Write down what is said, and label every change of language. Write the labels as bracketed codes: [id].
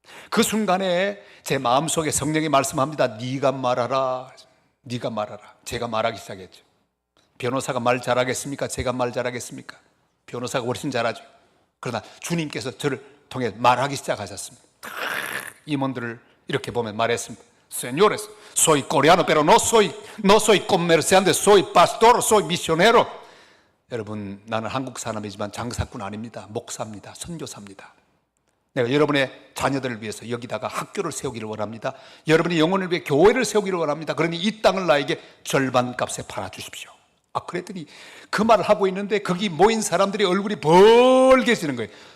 [ko] 그 순간에 제 마음속에 성령이 말씀합니다. 네가 말하라, 네가 말하라. 제가 말하기 시작했죠. 변호사가 말 잘하겠습니까? 제가 말 잘하겠습니까? 변호사가 훨씬 잘하죠. 그러나 주님께서 저를 통해 말하기 시작하셨습니다. 임원들을 이렇게 보면 말했습니다. [es] Señores, soy coreano, pero no soy comerciante, soy pastor, soy misionero. [ko] 여러분, 나는 한국 사람이지만 장사꾼 아닙니다. 목사입니다. 선교사입니다. 내가 여러분의 자녀들을 위해서 여기다가 학교를 세우기를 원합니다. 여러분의 영혼을 위해 교회를 세우기를 원합니다. 그러니 이 땅을 나에게 절반 값에 팔아주십시오. 그랬더니 그 말을 하고 있는데 거기 모인 사람들이 얼굴이 벌게지는 거예요.